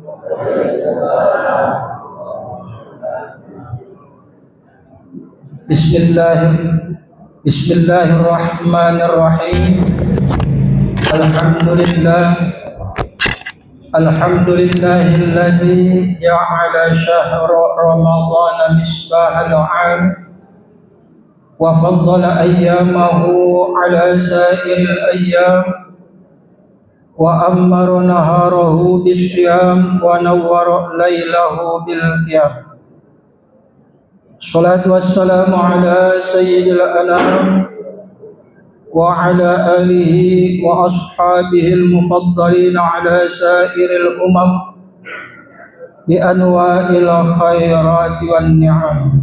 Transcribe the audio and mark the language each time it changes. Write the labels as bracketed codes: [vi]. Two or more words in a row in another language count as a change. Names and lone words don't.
[ar] Bismillahirrahmanirrahim. الحمد لله الذي جعل شهر رمضان مصباح العام وفضل أيامه على سائر الأيام وعمر نهاره بالصيام ونور ليله بالقيام. الصلاة والسلام على سيد الأنام وعلى آله وأصحابه المفضلين على سائر الأمم بأنواع الخيرات والنعم.